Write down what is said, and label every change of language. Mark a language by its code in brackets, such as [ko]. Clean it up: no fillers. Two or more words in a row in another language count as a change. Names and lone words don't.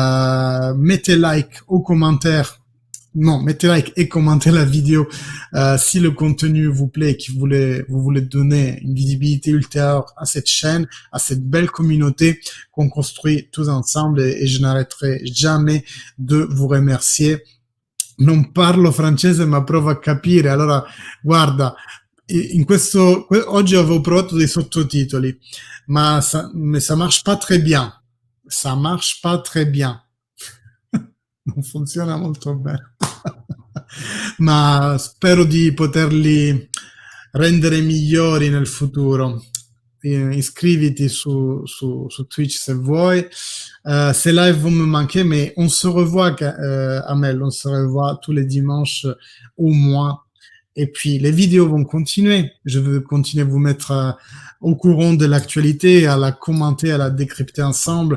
[fr] Mettez like aux commentaires Non, mettez like et commentez la vidéo si le contenu vous plaît et que vous voulez donner une visibilité ultérieure à cette chaîne, à cette belle communauté qu'on construit tous ensemble et je n'arrêterai jamais de vous remercier. [it] Non parlo francese ma provo a capire, allora guarda, oggi avevo provato dei sottotitoli, [fr] mais ça marche pas très bien. Ça marche pas très bien. [it] Non funziona molto bene. Ma spero di poterli rendere migliori nel futuro. Iscriviti su Twitch se vuoi. [fr] Ces lives vont me manquer, mais on se revoit, Amel, on se revoit tous les dimanches au moins. Et puis les vidéos vont continuer. Je veux continuer à vous mettre au courant de l'actualité, à la commenter, à la décrypter ensemble.